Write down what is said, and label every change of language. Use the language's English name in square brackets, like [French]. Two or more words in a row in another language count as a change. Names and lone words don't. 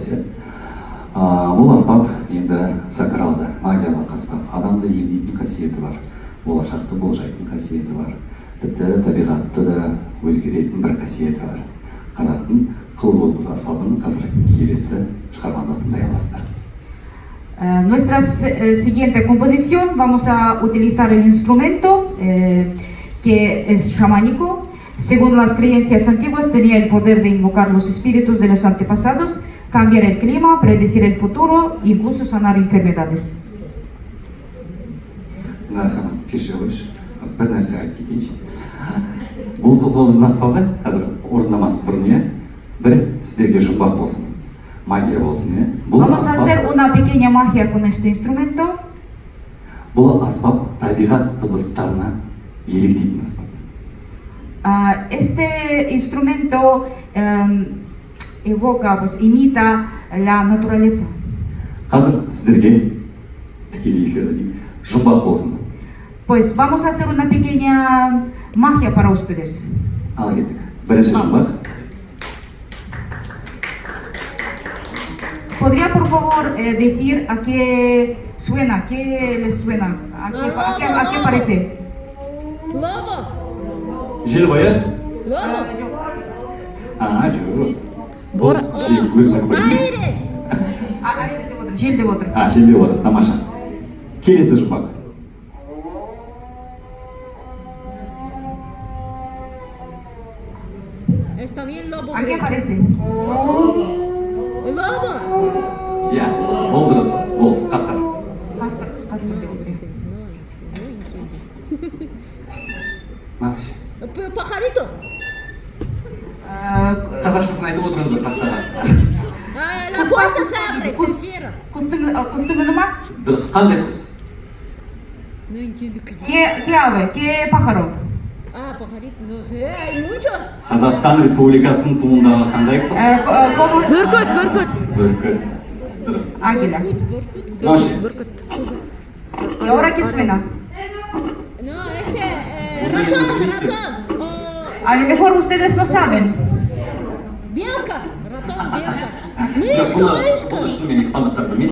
[Kazakh] Бұл аспап енді сакралды, магиялық аспап, адамды емдейтін қасиеті бар, болашақты болжайтын қасиеті бар, тіпті табиғатты да өзгеретін бір қасиеті бар. Қазақтың қылқобыз аспабын қазір келесі шығармада тыңдай аласыздар. [Spanish] Nuestra siguiente composición vamos a utilizar el instrumento que es chamánico. Según las creencias antiguas tenía el poder de invocar los espíritus de los antepasados, cambiar el clima, predecir el futuro e incluso sanar enfermedades. [Kazakh] Бір нәрсе айтып кетейінші. Бұл қылқобыздың аспабы қазір орындамасы бұрын бір сіздерге жұмбақ болсын, магия болсын. [Spanish] Vamos a hacer una pequeña magia con este instrumento. [Kazakh] Бұл аспап табиғат дыбыстарына еліктейтін аспап. [Spanish] Este instrumento evoca, pues imita la naturaleza. [Kazakh] Қазір сіздерге тікелей эфирде жұмбақ болсын. [Spanish] Pues vamos a hacer una pequeña magia para ustedes. [Kazakh] Ал кеттік. Бірінші жұмбақ. [Spanish] ¿Podría por favor decir a qué suena, qué les suena, a qué parece? Lobo. [Kazakh] Жел бойы? [Spanish] Lobo. [Kazakh] Жоқ. Бұл жел өзім айтып қойдым. Жел деп отыр. Жел деп отыр, тамаша. Келесі жұмбақ. [Spanish] Está bien lobo. ¿A qué parece? Lobo. [Kazakh] Иә, бұл дұрыс. Бұл қасқыр. Қасқыр деп отыр. [Spanish] Pajarito. [Kazakh] Қазақшасын айтып отырыңыз ба қасқырға? [Spanish] La puerta se abre, se cierra. [Kazakh] Құстың үні ма? Дұрыс, қандай құс? [Spanish] No entiendo qué dice. ¿Qué ave? ¿Qué pájaro? Pajarito, no sé, hay muchos. [Kazakh] Қазақстан Республикасының туындағы қандай құс? Бүркіт. Бүркіт. Дұрыс. [Spanish] Águila. Ноши. ¿Y ahora qué suena? No, ratón. A lo mejor ustedes no saben. Белка, ratón, [Russian] белка. [Kazakh] Бұл шынымен испандықтар білмейді.